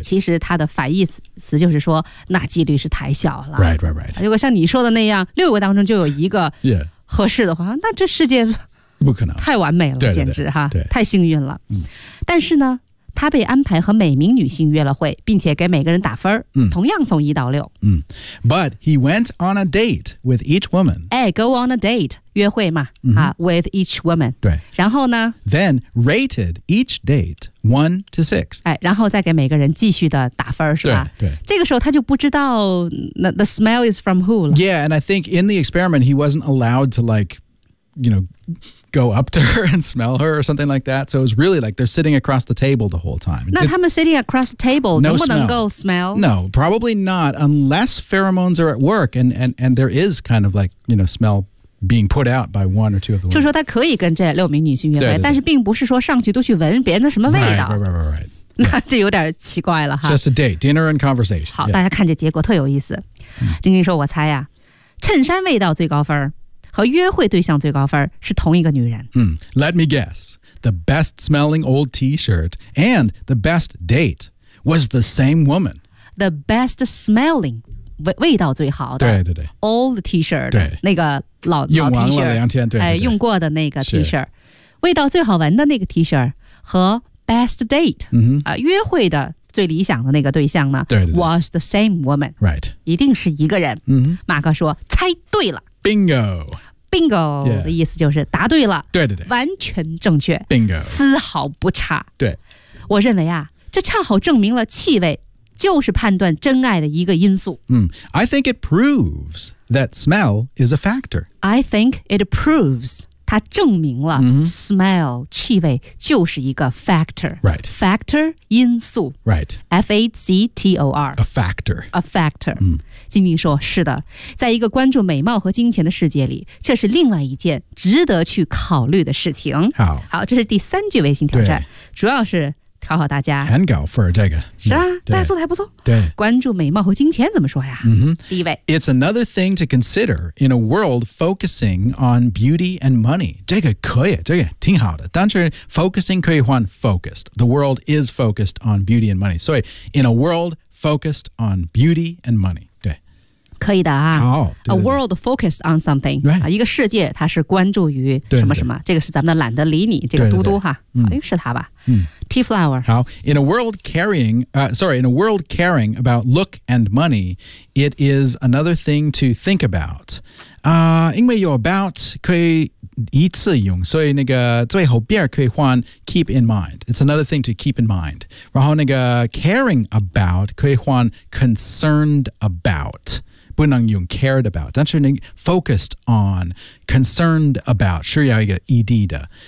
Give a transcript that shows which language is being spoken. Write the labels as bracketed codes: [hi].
[zh] 其实它的反义词就是说，那几率是太小了。 [en] Right, right, right. [zh] 如果像你说的那样，六个当中就有一个合适的话， [en] yeah. [zh] 那这世界不可能太完美了，对对对简直哈，对，太幸运了。嗯。但是呢？他被安排和每名女性约了会，并且给每个人打分，同样从一到六。嗯。 [en] But he went on a date with each woman. [zh] 哎 , [en] go on a date, [zh] 约会嘛、 mm-hmm. [en] 啊 ,with each woman. [zh] 对。然后呢 [en] ?Then rated each date 1 to 6. [zh] 哎然后再给每个人继续的打分是吧对, 对。这个时候他就不知道 [en] the smell is from who [zh] 了。 [en] Yeah, and I think in the experiment, he wasn't allowed to like,you know, go up to her and smell her or something like that. So it was really like they're sitting across the table the whole time. [zh] 那他们 [en] sitting across the table, [zh] 能不能够 smell? [en] No, probably not unless pheromones are at work and there is kind of like, you know, smell being put out by one or two of the women. [zh] 就说他可以跟这六名女性约会，但是并不是说上去都去闻别人的什么味道。 [en] Right. [zh] 那这有点奇怪了哈。 [en] Just a date, dinner and conversation. [zh] 好，大家看这结果特有意思。晶晶说我猜呀，衬衫味道最高分和约会对象最高分是同一个女人。 [en] Let me guess. The best smelling old t-shirt and the best date was the same woman. The best smelling, [zh] 味道最好的。对对对。 [en] Old t-shirt, [zh] 对那个 老 t-shirt。用完了两天，对对对。用过的那个 t-shirt。味道最好闻的那个 t-shirt 和 best date,、 mm-hmm. 约会的最理想的那个对象呢对对对 [en] ,was the same woman. Right. [zh] 一定是一个人。 Mm-hmm. 马克说猜对了。 [en] Bingo. [zh] Bingo 的意思就是答对了。 Yeah. 对对对。完全正确。 [en] Bingo. [zh] 丝毫不差。对。我认为啊这恰好证明了气味就是判断真爱的一个因素。 [en] I think it proves that smell is a factor. I think it proves, [zh] 它证明了、 mm-hmm. smell, 气味就是一个 factor. [en] Right. [zh] Factor, 因素。 [en] Right. F-A-C-T-O-R. A factor. A factor.、 Mm. [zh] 晶晶说是的在一个关注美貌和金钱的世界里这是另外一件值得去考虑的事情好这是第三句微信挑战主要是讨好大家 [en] and go for 这个 [zh] 是啊大家做的还不错对关注美貌和金钱怎么说呀、 mm-hmm. 第一位 [en] It's another thing to consider in a world focusing on beauty and money [zh] 这个可以这个挺好的但是 [en] focusing 可以换 focused The world is focused on beauty and money 所以 in a world focused on beauty and money [zh] 可以的啊、 oh, 对对对 [en] A world focused on something、 right. [zh] 啊、一个世界它是关注于什么什么对对这个是咱们的懒得理你这个嘟嘟哈对对对、是他吧、 [en] Tea flower 好 In a world caring、in a world caring about look and money It is another thing to think about、 [zh] 因为有 about 可以一次用所以那个最后边可以换 [en] keep in mind It's another thing to keep in mind 然后那个 caring about 可以换 concerned aboutbu nang yung cared about, [zh] 但是你 [en] focused on, concerned about, [zh] 是要一个 ed 的。